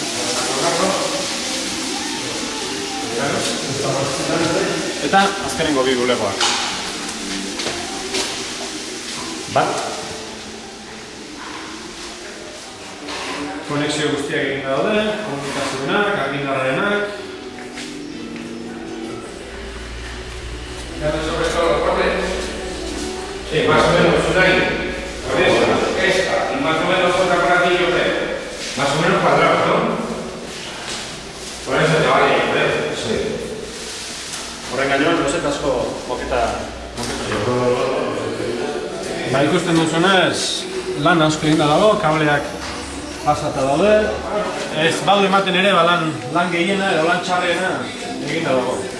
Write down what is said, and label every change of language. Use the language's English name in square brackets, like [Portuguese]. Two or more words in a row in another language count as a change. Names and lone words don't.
[Basque] Eta azkenengo bi bulegoak. Bat, konexio guztiak egin daude, komunikazioenak, argindarrarenak. [Spanish] ¿Ya sobre todo los cables? Sí, más o menos un año. Por eso, esta, y más o menos otra por aquí, yo creo. Más o menos cuadrado, ¿no? Por eso te vale, yo creo. Sí. [Basque] Horren gainean, lozetazko moketa. Ba, ikusten duzunez, lan asko egin dago, kableak pasata daude. Ez badu ematen ere, lan gehiena edo lan txarrena egin dago.